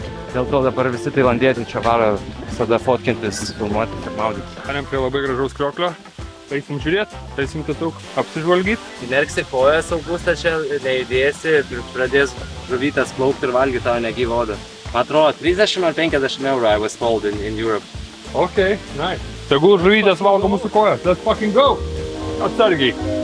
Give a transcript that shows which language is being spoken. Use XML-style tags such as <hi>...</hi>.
<lt>Dėl to dabar visi tailandiečiai čia varo visada fotkintis, filmuotis ir maudytis. Arėm prie labai gražaus Krioklio. Eisim žiūrėt, eisim tiesiog apsižvalgyt. Įmerksi kojas Augustą čia, neįdėsi ir pradės žuvytės plaukti ir valgyti tavo negyvą odą. Man atrodo, 30 ar 50 eurų</lt> <en>I was told in Europe. Ok, nice.</en> <lt>Tegul žuvytės valgo mūsų kojas.</lt> <en>Let's fucking go!</en> <lt>Atsargiai.</lt>